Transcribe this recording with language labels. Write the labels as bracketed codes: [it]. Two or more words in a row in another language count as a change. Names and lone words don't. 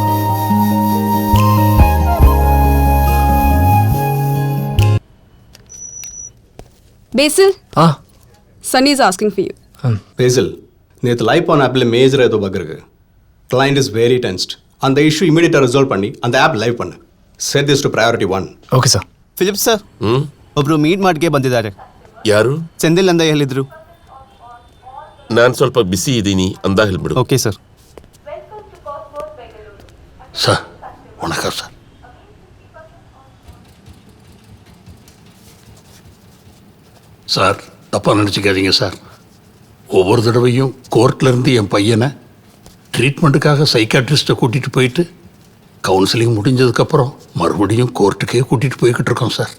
[en] Basil, ആ Sunny is asking for you. Basil, [ta] நேற்று லைப் ஆன் ஆப்பில் மேஜர் ஏதோ பக் இருக்கு. [en] client is very tensed. [ta] அந்த இஷ்யூ இமீடியட்டாக ரிசால்வ் பண்ணி அந்த ஆப் ಲೈವ್ பண்ணு. [en] set this to priority 1. okay sir. [kn] ಫಿಲಿಪ್ ಸರ್, ಒಬ್ರು ಮೀಟ್ ಮಾಡ್ಕೆ ಬಂದಿದ್ದಾರೆ. ಯಾರು? ಸೆಂದಿಲ್ ಅಂತ ಹೇಳಿದ್ರು. ನಾನು ಸ್ವಲ್ಪ ಬಿಸಿ ಇದ್ದೀನಿ, ಅಂತ ಹೇಳ್ಬಿಡು. [en] okay sir. [ta] சார் வணக்கம் சார். சார் தப்பாக நினச்சிக்காதீங்க சார். ஒவ்வொரு தடவையும் கோர்ட்லேருந்து என் பையனை ட்ரீட்மெண்ட்டுக்காக சைக்காட்ரிஸ்ட்டை கூட்டிகிட்டு போயிட்டு கவுன்சிலிங் முடிஞ்சதுக்கப்புறம் மறுபடியும் கோர்ட்டுக்கே கூட்டிகிட்டு போய்கிட்டு இருக்கோம் சார்.